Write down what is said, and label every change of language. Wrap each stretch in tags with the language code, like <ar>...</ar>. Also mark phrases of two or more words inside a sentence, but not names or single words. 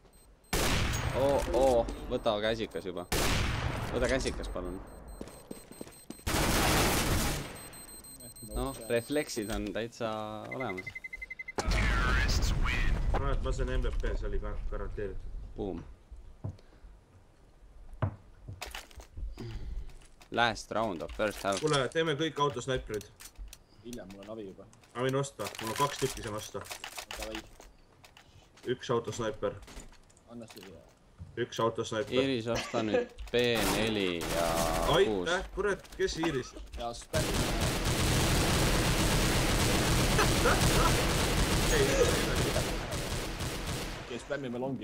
<et>Võta käsikas juba. Võta käsikas, palun. Noh, refleksid on täitsa olemas. Ma sain MVP, see oli garanteeritud. Boom.</et> <en>Last round of first half.</en> <et>Kuule, teeme kõik autosnaiperid. Hiljem, mul on avi juba. Ma võin osta, mul on 2 tükki saan osta. Üks autosnaiper. Anna siia. Üks autosnaiper. Iris, osta nüüd B4 ja 6. Aitäh, kurat, kes Iris? Ja spämmi. Kes spämmime longi?</et>